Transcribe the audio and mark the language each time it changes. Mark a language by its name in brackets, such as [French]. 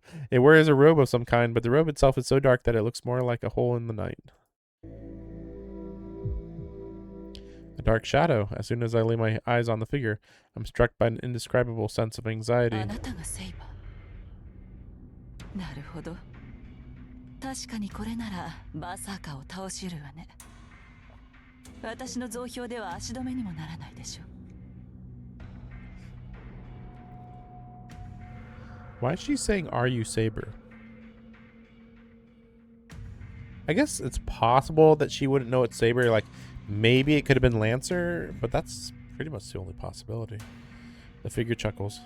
[English] It wears a robe of some kind, but the robe itself is so dark that it looks more like a hole in the night. A dark shadow. As soon as I lay my eyes on the figure, I'm struck by an indescribable sense of anxiety. [Japanese] あなたがセイバー。なるほど。確かにこれならバーサーカーを倒しうるわね。私の増票では足止めにもならないでしょう。 [English] Why is she saying, "Are you Saber?" I guess it's possible that she wouldn't know it's Saber. Like, maybe it could have been Lancer, but that's pretty much the only possibility. The figure chuckles.